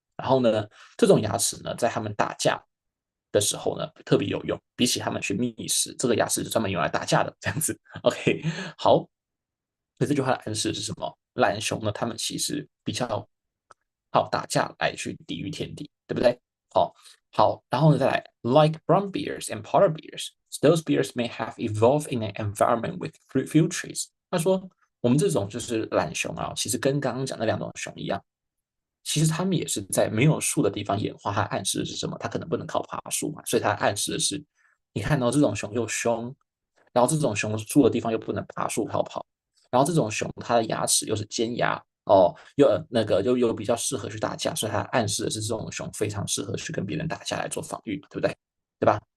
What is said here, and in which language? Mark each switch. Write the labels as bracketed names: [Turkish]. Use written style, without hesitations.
[Chinese] 然后呢，这种牙齿呢，在它们打架的时候呢，特别有用，比起它们去觅食，这个牙齿是专门用来打架的，这样子。 OK，好，所以这句话的暗示是什么？懒熊呢，它们其实比较靠打架来去抵御天敌，对不对？好，好，然后呢，再来， [English] like brown bears and polar bears, those bears may have evolved in an environment with few trees。 [Chinese] 他说，我们这种就是懒熊啊，其实跟刚刚讲的两种熊一样，其实他们也是在没有树的地方演化。它暗示的是什么？它可能不能靠爬树嘛，所以它暗示的是，你看到这种熊又凶，然后这种熊住的地方又不能爬树跑，然后这种熊它的牙齿又是尖牙哦，又那个又比较适合去打架，所以它暗示的是这种熊非常适合去跟别人打架来做防御，对不对？对吧？